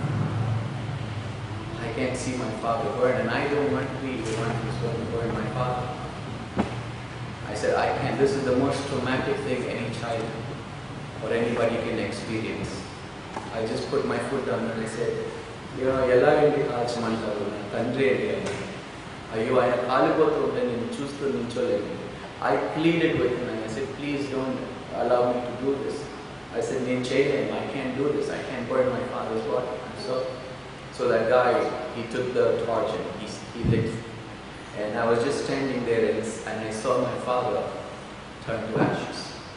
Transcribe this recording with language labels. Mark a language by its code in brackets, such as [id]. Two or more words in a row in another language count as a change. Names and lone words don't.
[en] I can't see my father burn, and I don't want to be the one who's going to burn my father. I said, I can't. This is the most traumatic thing any child or anybody can experience. I just put my foot down and I said, [te] ఎలా అండి కాల్చమంటారు తండ్రి ఇది అయ్యో ఆయన కాలిపోతూ ఉంటే నేను చూస్తూ నించోలేదు. [en] I pleaded with him and I said, please don't allow me to do this. I said, I can't do this. I can't burn my father's body. I'm sorry. So that guy, he took the torch and he lit. And I was just standing there and I saw my father turn to ashes.